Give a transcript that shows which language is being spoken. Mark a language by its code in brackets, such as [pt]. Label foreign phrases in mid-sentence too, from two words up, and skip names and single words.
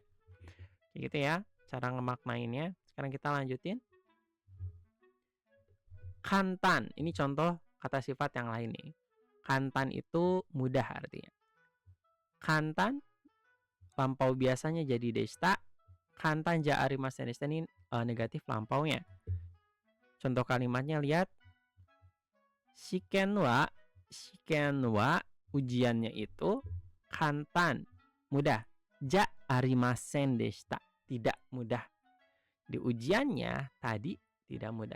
[id] Kayak gitu ya cara ngemaknainnya. Sekarang kita lanjutin. Kantan, ini contoh kata sifat yang lain nih. Kantan itu mudah artinya. Kantan lampau biasanya jadi desta. [ja] 簡単じゃありませんでした [id] ini negatif lampaunya. Contoh kalimatnya lihat. [ja] 試験は [id] ujiannya itu kantan mudah. [ja] じゃありませんでした [id] tidak mudah. Di ujiannya tadi tidak mudah.